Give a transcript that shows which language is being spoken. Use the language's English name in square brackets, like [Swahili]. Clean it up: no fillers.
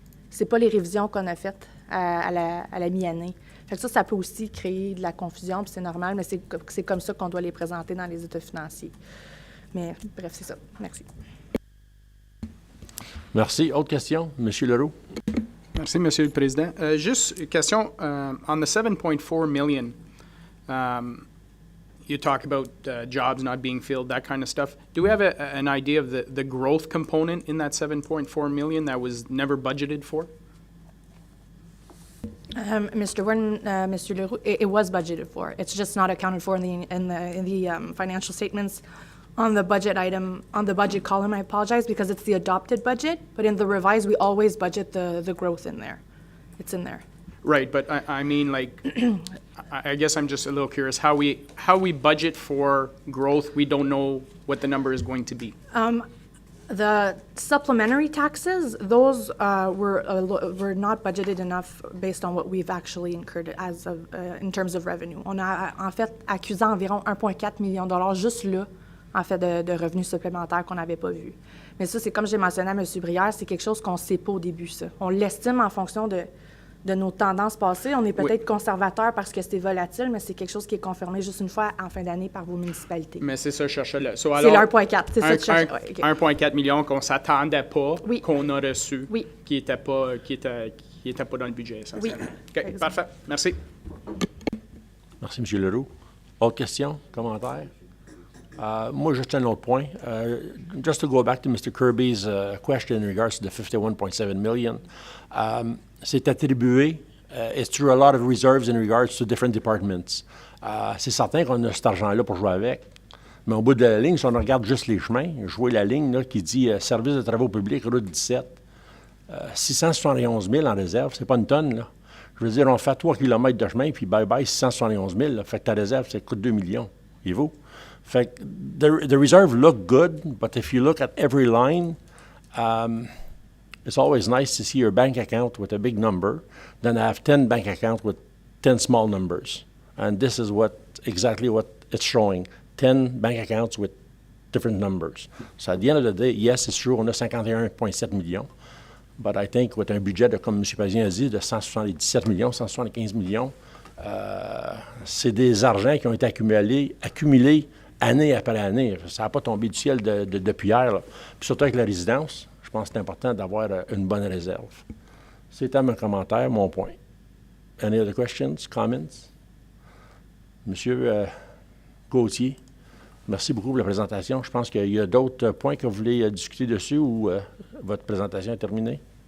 [French] C'est pas les révisions qu'on a faites à la mi-année. Fait que ça peut aussi créer de la confusion, puis c'est normal, mais c'est comme ça qu'on doit les présenter dans les états financiers. Mais bref, c'est ça. Merci. Merci. Autre question? M. Leroux. Merci, Monsieur le Président. Juste une question. [English] On the 7.4 million, you talk about jobs not being filled, that kind of stuff. Do we have an idea of the growth component in that 7.4 million that was never budgeted for? Mr. Warden, Mr. Leroux, it was budgeted for. It's just not accounted for in the financial statements. On the budget item, on the budget column, I apologize, because it's the adopted budget, but in the revised, we always budget the growth in there. It's in there. Right, but I mean, like, I guess I'm just a little curious how we budget for growth. We don't know what the number is going to be. The supplementary taxes, those were not budgeted enough based on what we've actually incurred as of, in terms of revenue. [French] On a en fait accusé environ 1,4 million de dollars juste là, en fait, de revenus supplémentaires qu'on n'avait pas vus. Mais ça, c'est comme j'ai mentionné à M. Brière, c'est quelque chose qu'on ne sait pas au début, ça. On l'estime en fonction de nos tendances passées. On est peut-être conservateur parce que c'est volatile, mais c'est quelque chose qui est confirmé juste une fois en fin d'année par vos municipalités. Mais c'est ça, je cherchais là. C'est le 1,4, c'est ça que je cherchais. 1,4 million qu'on ne s'attendait pas, qu'on a reçu, oui, qui n'était pas dans le budget, essentiellement. Oui. OK, parfait. Merci. Merci, M. Leroux. Autre question, commentaire? Moi, juste un autre point. [English] Just to go back to Mr. Kirby's question in regards to the 51.7 million, [French] c'est attribué. [English] It's through a lot of reserves in regards to different departments. [French] C'est certain qu'on a cet argent-là pour jouer avec, mais au bout de la ligne, si on regarde juste les chemins, je vois la ligne là, qui dit Service de travaux publics, route 17, 671 000 en réserve, c'est pas une tonne, là. Je veux dire, on fait 3 km de chemin, puis bye-bye, 671 000, là. Fait que ta réserve, ça coûte 2 millions. Et vous? Fait que [English] the reserve look good, but if you look at every line, it's always nice to see your bank account with a big number than have 10 bank accounts with 10 small numbers. And this is exactly what it's showing, 10 bank accounts with different numbers. So at the end of the day, yes, it's true, [French] on a 51,7 millions, [English] but I think with [French] un budget, comme M. Parisien a dit, de 177 millions, 175 millions, c'est des argents qui ont été accumulés année après année. Ça n'a pas tombé du ciel depuis hier, là. Puis surtout avec la résidence, je pense que c'est important d'avoir une bonne réserve. C'était mon commentaire, mon point. [English] Any other questions, comments? [French] Monsieur Gauthier, merci beaucoup pour la présentation. Je pense qu'il y a d'autres points que vous voulez discuter dessus ou votre présentation est terminée?